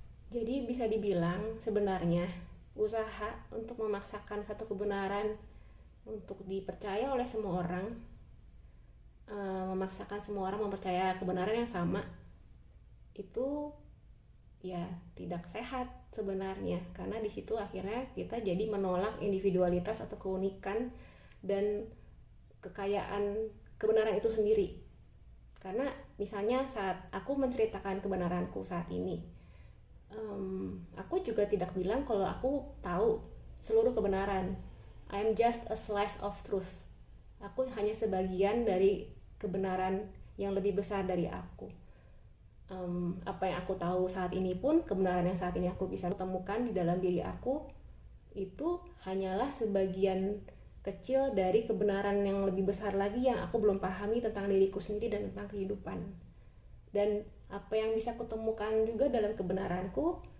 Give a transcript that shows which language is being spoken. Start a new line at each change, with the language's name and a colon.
Indonesian: Jadi bisa dibilang sebenarnya usaha untuk memaksakan satu kebenaran untuk dipercaya oleh semua orang, memaksakan semua orang mempercaya kebenaran yang sama, itu ya tidak sehat sebenarnya, karena di situ akhirnya kita jadi menolak individualitas atau keunikan dan kekayaan kebenaran itu sendiri. Karena misalnya saat aku menceritakan kebenaranku saat ini, aku juga tidak bilang kalau aku tahu seluruh kebenaran.
English: I am just a slice of truth.
Indonesian: Aku hanya sebagian dari kebenaran yang lebih besar dari aku. Apa yang aku tahu saat ini pun, kebenaran yang saat ini aku bisa temukan di dalam diri aku, itu hanyalah sebagian kecil dari kebenaran yang lebih besar lagi yang aku belum pahami tentang diriku sendiri dan tentang kehidupan. Dan apa yang bisa kutemukan juga dalam kebenaranku